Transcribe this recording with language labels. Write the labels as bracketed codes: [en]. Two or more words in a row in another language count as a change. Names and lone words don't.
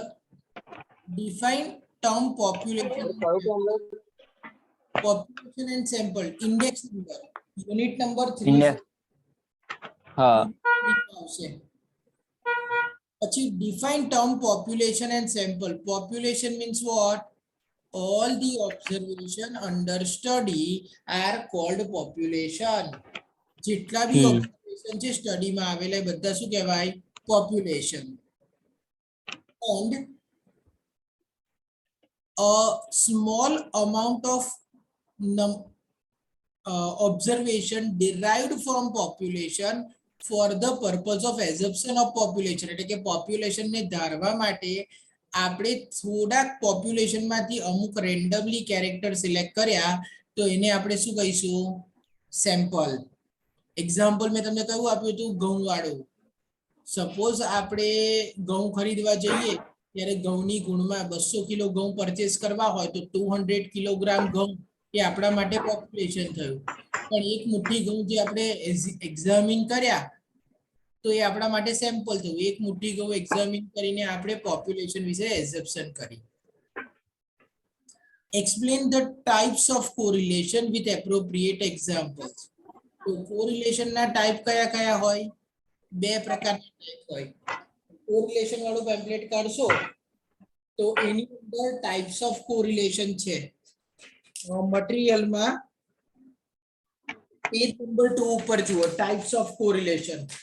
[en] define term population and sample. index number unit number 3 [gu] હા આવશે. [en] પછી define term population and sample. population means what? All the observation under study are called population. [gu] જેટલા બી ઓબ્ઝર્વેશન છે સ્ટડીમાં આવેલા બધા શું કહેવાય? પોપ્યુલેશન. [en] And a small amount of observation derived from population for the purpose of assumption of population. [gu] એટલે કે પોપ્યુલેશન ને ધારવા માટે આપણે થોડાક પોપ્યુલેશન માંથી અમુક રેન્ડમલી કેરેક્ટર સિલેક્ટ કર્યા તો એને આપણે શું કહીશું? સેમ્પલ. એક્ઝામ્પલ મેં તમને કયું આપ્યું હતું? ઘઉં વાળું. સપોઝ આપણે ઘઉં ખરીદવા જઈએ ત્યારે ઘઉંની ગુણમાં 200 કિલો ઘઉં પરચેસ કરવા હોય તો 200 કિલોગ્રામ ઘઉં એ આપણા માટે પોપ્યુલેશન થયું. પણ એક મુઠ્ઠી ઘઉં જે આપણે એક્ઝામિન કર્યા તો એ આપણા માટે સેમ્પલ થયું. એક મુઠ્ઠી ઘઉં એક્ઝામિન કરીને આપણે પોપ્યુલેશન વિશે એઝમ્પશન કરી. [en] Explain the types of correlation with appropriate examples. [gu] તો કોરિલેશન ના ટાઈપ કયા કયા હોય? બે પ્રકારના ટાઈપ હોય. કોરિલેશન વાળું પેમ્પલેટ કાઢશો તો એની અંદર [en] types of correlation [gu] છે. મટીરીયલમાં પેજ નંબર 2 ઉપર જુઓ, [en] types of correlation.